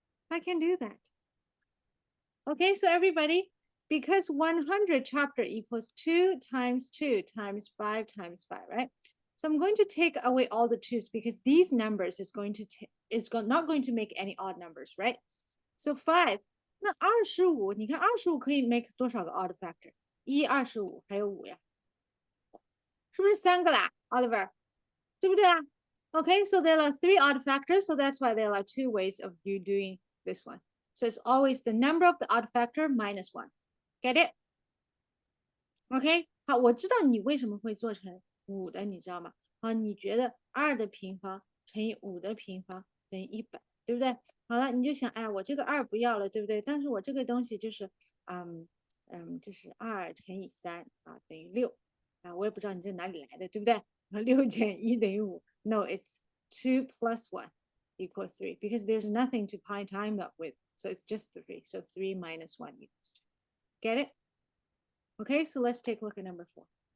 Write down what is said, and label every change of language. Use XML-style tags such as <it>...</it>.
<en>I can do that. Okay, so everybody, because 100 chapter equals 2 times 2 times 5 times 5, right? So I'm going to take away all the 2's because these numbers not going to make any odd numbers, right?</en> <zh>So 5, 那25，你看25可以 make 多少个 odd factor？ 1、25还有5呀，是不是3个啦 ，Oliver？对不对啊？</zh> <en>Okay, so there are 3 odd factors, so that's why there are 2 ways of you doing this one. So it's always the number of the odd factor minus 1. Get it?</en> <zh>OK， 好，我知道你为什么会做成5的，你知道吗？好，你觉得2的平方乘以5的平方等于100，对不对？好了，你就想，哎，我这个2不要了，对不对？但是我这个东西就是，这是2乘以3啊，等于6啊，我也不知道你这哪里来的，对不对？6减1等于5。</zh> <en>No, it's 2 plus 1 equals 3 because there's nothing to pi time up with. So it's just 3. So 3 minus 1 equals 2. Get it? Okay, so let's take a look at number 4.</en>